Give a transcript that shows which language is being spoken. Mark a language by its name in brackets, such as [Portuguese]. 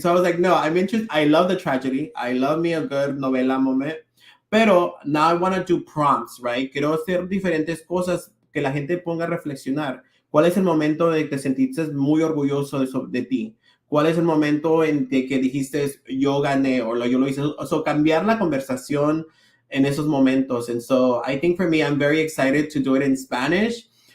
[English] So I was like, no, I'm interested. I love the tragedy. I love me a good novela moment. [Spanish] Pero [English] now I want to do prompts, right? [Spanish] Quiero hacer diferentes cosas que la gente ponga a reflexionar. ¿Cuál es el momento de que te sentiste muy orgulloso de ti? ¿Cuál es el momento en que dijiste yo gané o yo lo hice? O sea, cambiar la conversación en esos momentos. [English] And so I think for me, I'm very excited to do it in Spanish.